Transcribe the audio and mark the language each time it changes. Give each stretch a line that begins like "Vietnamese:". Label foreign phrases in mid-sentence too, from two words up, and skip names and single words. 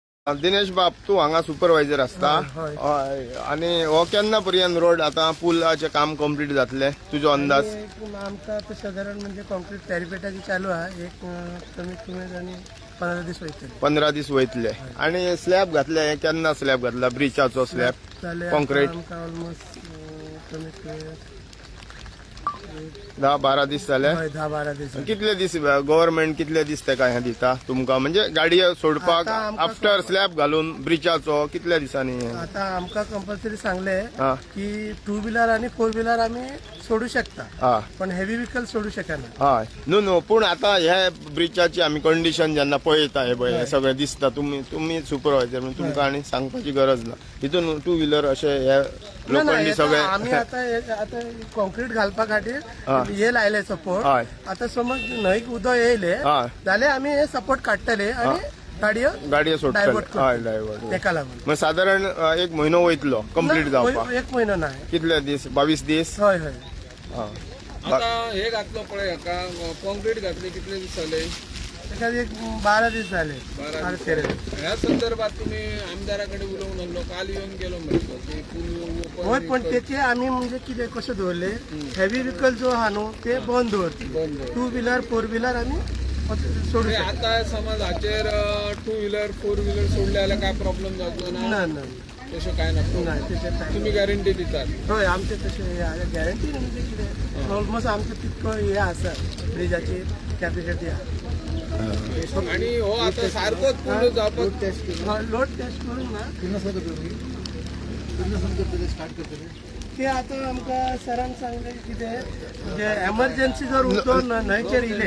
Konkani: दिनेश बाब तू हांगा सुपरवायझर असता हय. आणि हो केन्ना पर्यंत रोड आता पुलाचे काम कंप्लीट जातले तुझो अंदाज?
Marathi: आमचा आता साधारण म्हणजे कॉन्क्रीट पॅरिपेटाची चालू आहे एक कमीत कमी आणि 15 दिवस वयतले.
Konkani: 15 दीस वयतले. आणि स्लॅब घातले हे केन्ना स्लॅब घातला ब्रिजाचो स्लॅब कॉन्क्रीट?
Marathi: ऑलमोस्ट कमीत कमी
Konkani: 10-12 दीस जाले.
Marathi: 10-12 दिवस.
Konkani: कितले दीस गव्हर्नमेंट कितले दीस तेका हे दिता तुमका म्हणजे गाडी सोडपाक आता आमका
English: after slab
Konkani: घालून ब्रिजाचो कितल्या दिसांनी? आता आमका कंपल्सरी सांगले हा
Marathi: की 2 व्हीलर आणि 4 व्हीलर आम्ही सोडू शकता हा
Konkani: पण
English: heavy vehicle
Konkani: सोडू शकना. हय न्हू पूण आता ह्या ब्रिजाची आम्ही कंडिशन जेन्ना पळयता हे पळय सगळें दिसता तुम्ही सुपरवायझर म्हणजे तुमकां आनी सांगपाची गरज ना. हितून 2 व्हीलर अशे हे लोखंडी सगळे आम्ही आता कॉन्क्रीट घालपा खातीर हे लायले सपोर्ट. हय आता समज न्हंयक उदक येयले हय जाल्यार आम्ही हे सपोर्ट काडटले आणि गाडयो सोडटले. डायवर्ट हय डायवर्ट. तेका लागून. मग साधारण 1 म्हयनो वयतलो कंप्लीट जावपाक. 1 महिनो नाही. कितले दीस? 22 दीस. हय हय. हा आता हे घातलं पळय हाका कॉन्क्रीट घातले कितले दीस जाले? तेका एक 12 दीस झाले. 12 दीस. ह्या संदर्भात तुम्ही आमदाराकडे उलोवून आसलो काल येऊन गेलो म्हणतो की पूल
Marathi: होय पण त्याचे आम्ही म्हणजे किती कसे दवरले
English: heavy vehicle
Marathi: जो हा न्हू ते बंद दवरते. 2 व्हीलर 4 व्हीलर आम्ही सोडू शकतो.
Konkani: आता समज हाचेर 2 व्हीलर 4 व्हीलर सोडले जाल्यार काय प्रॉब्लेम जातलो ना? ना
Marathi: तसं काय नको. नाही त्याच्यात काय.
Konkani: तुम्ही गॅरंटी दितात? होय आमचे तसे गॅरंटी म्हणजे कितें ऑलमोस्ट आमचं तितकं हे आसा ब्रिजाची कॅपॅसिटी आसा. आणि हो आता सारकोच पूल जावपाक
English: load test
Konkani: करून ना ते आता आमकां सरान सांगले कितें म्हणजे एमर्जन्सी जर उदक न्हंयचेर इले.